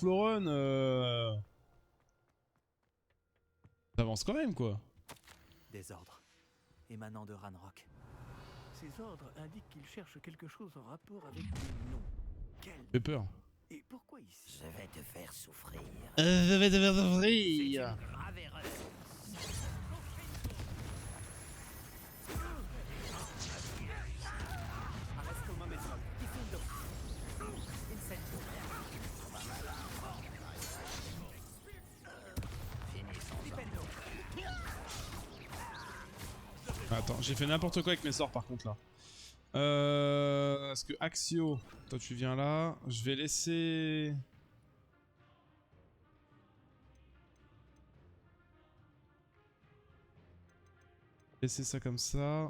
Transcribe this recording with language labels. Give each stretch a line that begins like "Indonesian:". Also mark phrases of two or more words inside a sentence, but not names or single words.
French: T'avances quand même quoi. Des ordres émanant de Ranrock. Ces ordres indiquent qu'ils cherchent quelque chose en rapport avec des noms. Quel Fais peur. Et pourquoi ici? Je vais te faire souffrir. Je vais te faire C'est souffrir. une grave erreur.
Latin: Arresto momentum. Diffundo. Incendio. Flipendo.
French: Attends, j'ai fait n'importe quoi avec mes sorts par contre là. Est-ce que Axio, toi tu viens là, je vais laisser... Laisser ça comme ça.